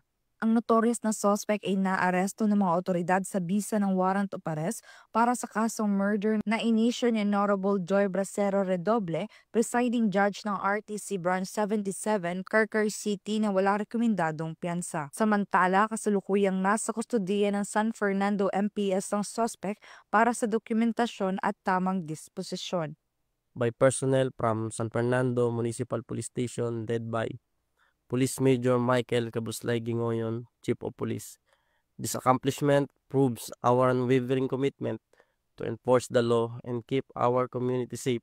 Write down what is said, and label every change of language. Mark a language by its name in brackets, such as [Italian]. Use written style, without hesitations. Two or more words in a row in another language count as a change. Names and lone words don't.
[Filipino] Ang notorious na suspect ay naaresto ng mga otoridad sa bisa ng [English] warrant of arrest [Filipino] para sa kasong murder na inisyo ni Honorable Joy Bracero Redoble, [English] presiding judge [Filipino] ng RTC Branch 77, Carcar City na wala rekomendadong piyansa. Samantala, kasalukuyang nasa kustodiya ng San Fernando MPS ang suspect para sa dokumentasyon at tamang disposisyon. [English] By personnel from San Fernando Municipal Police Station led by Police Major Michael Cabuslay Gingoyon, Chief of Police. This accomplishment proves our unwavering commitment to enforce the law and keep our community safe.